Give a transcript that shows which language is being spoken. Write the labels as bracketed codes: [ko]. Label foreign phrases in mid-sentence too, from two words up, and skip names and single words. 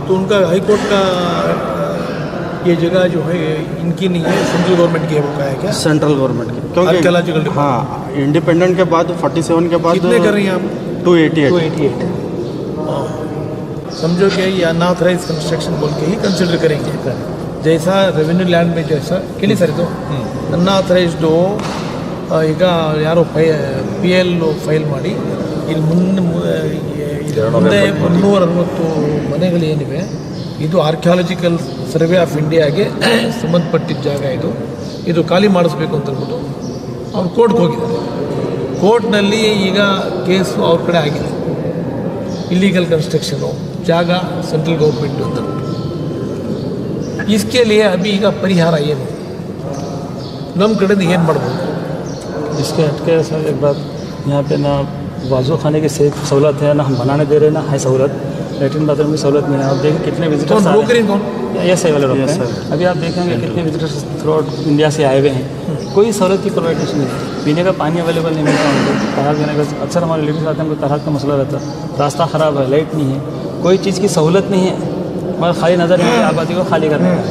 [hi] तो उनका हाईकोर्ट का ये जगह जो है इनकी नहीं है, [en] central government [hi] की है, वो का है क्या? [en] central government [hi] की, आर्कियोलॉजिकल क्योंकि हाँ इंडिपेंडेंट के बाद 47 के बाद कितने कर रही हैं आप? 288। समझो कि ये [en] unauthorized construction [hi] बोल के ही कंसिडर करेंगे, जैसा [en] revenue land [hi] में जैसा केली सर तो [kn] ಅನ್ಆಥರೈಸ್ಡ್ ಈಗ ಯಾರೋ PIL ಫೈಲ್ ಮಾಡಿ ಇಲ್ಲಿ ಮುಂದೆ 360 ಮನೆಗಳೇನಿವೆ ಇದು ಆರ್ಕಿಯಾಲಜಿಕಲ್ ಸರ್ವೆ ಆಫ್ ಇಂಡಿಯಾಗೆ ಸಂಬಂಧಪಟ್ಟಿದ್ದ ಜಾಗ. ಇದು ಖಾಲಿ ಮಾಡಿಸ್ಬೇಕು ಅಂತ ಅಂದ್ಬಿಟ್ಟು ಅವ್ರು ಕೋರ್ಟ್ಗೆ ಹೋಗಿದ್ದಾರೆ. ಕೋರ್ಟ್ನಲ್ಲಿ ಈಗ ಕೇಸು ಅವ್ರ ಕಡೆ ಆಗಿದೆ. [en] illegal construction [kn] ಜಾಗ [en] central government [kn] ಅಂತ. [hi] इसके लिए अभी [kn] ಈಗ ಪರಿಹಾರ ಏನು? ನಮ್ಮ ಕಡೆಯಿಂದ ಏನು ಮಾಡ್ಬೋದು? [hi] इसके हटके सर एक बात, यहाँ पे ना वाजू खाने की सहूलत है, ना हम बनाने दे रहे हैं, ना है सहूलत, लेटरिन बाथरूम की सहूलत नहीं है। आप देखिए कितने विजिटर्स आ रहे हैं, ये सही वाले लोग हैं। अभी आप देखेंगे कितने विजिटर्स [en] throughout India [hi] से आए हुए हैं, कोई सहूलत की प्रोवाइडेशन नहीं, पीने का पानी अवेलेबल नहीं मिलता उनको, तलाक देने का अक्सर हमारे लेडीज आते हैं, उनको तलाक का मसला रहता है, रास्ता ख़राब है, लाइट नहीं है, कोई चीज़ की सहूलत नहीं है, मगर खाली नज़र नहीं आबादी को खाली करना है।